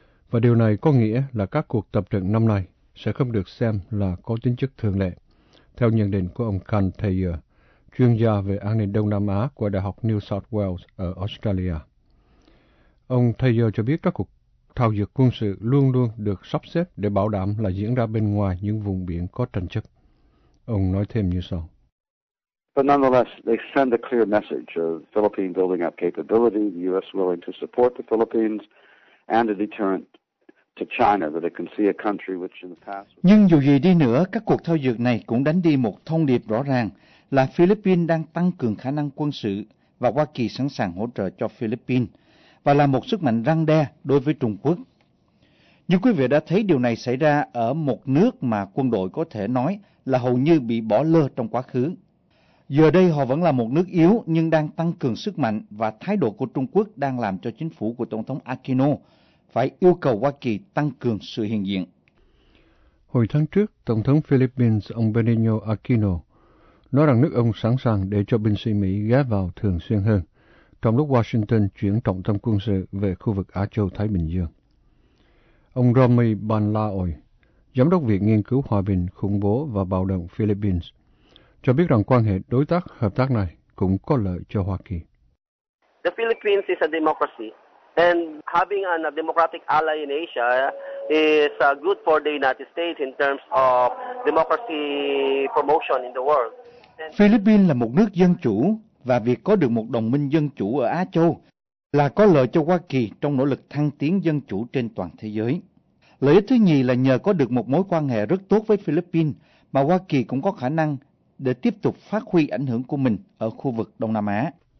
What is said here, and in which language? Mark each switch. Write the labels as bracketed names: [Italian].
[Vietnamese] Và điều này có nghĩa là các cuộc tập trận năm nay sẽ không được xem là có tính chất thường lệ, theo nhận định của ông Khan Thayer, chuyên gia về an ninh Đông Nam Á của Đại học New South Wales ở Australia. Ông Thayer cho biết các cuộc thao dược quân sự luôn luôn được sắp xếp để bảo đảm là diễn ra bên ngoài những vùng biển có tranh chấp. Ông nói thêm như sau. [English] But nonetheless, they send a clear message of Philippines building up capability, the U.S. willing to support the Philippines, and a deterrent to China that it can see a country which in the past. [Vietnamese] Nhưng dù gì đi nữa, các cuộc thao dược này cũng đánh đi một thông điệp rõ ràng là Philippines đang tăng cường khả năng quân sự và Hoa Kỳ sẵn sàng hỗ trợ cho Philippines, và là một sức mạnh răn đe đối với Trung Quốc. Như quý vị đã thấy, điều này xảy ra ở một nước mà quân đội có thể nói là hầu như bị bỏ lơ trong quá khứ. Giờ đây họ vẫn là một nước yếu nhưng đang tăng cường sức mạnh, và thái độ của Trung Quốc đang làm cho chính phủ của Tổng thống Aquino phải yêu cầu Hoa Kỳ tăng cường sự hiện diện. Hồi tháng trước, Tổng thống Philippines ông Benigno Aquino nói rằng nước ông sẵn sàng để cho binh sĩ Mỹ ghé vào thường xuyên hơn, trong lúc Washington chuyển trọng tâm quân sự về khu vực Á Châu-Thái Bình Dương. Ông Romy Banlaoy, Giám đốc Viện Nghiên cứu Hòa bình, Khủng bố và Bạo động Philippines, cho biết rằng quan hệ đối tác hợp tác này cũng có lợi cho Hoa Kỳ. [English] The Philippines is a democracy, and having a democratic ally in Asia is good for the United States in terms of democracy promotion in the world. [Vietnamese] Philippines là một nước dân chủ, và việc có được một đồng minh dân chủ ở Á Châu là có lợi cho Hoa Kỳ trong nỗ lực thăng tiến dân chủ trên toàn thế giới. Lợi ích thứ nhì là nhờ có được một mối quan hệ rất tốt với Philippines mà Hoa Kỳ cũng có khả năng để tiếp tục phát huy ảnh hưởng của mình ở khu vực Đông Nam Á.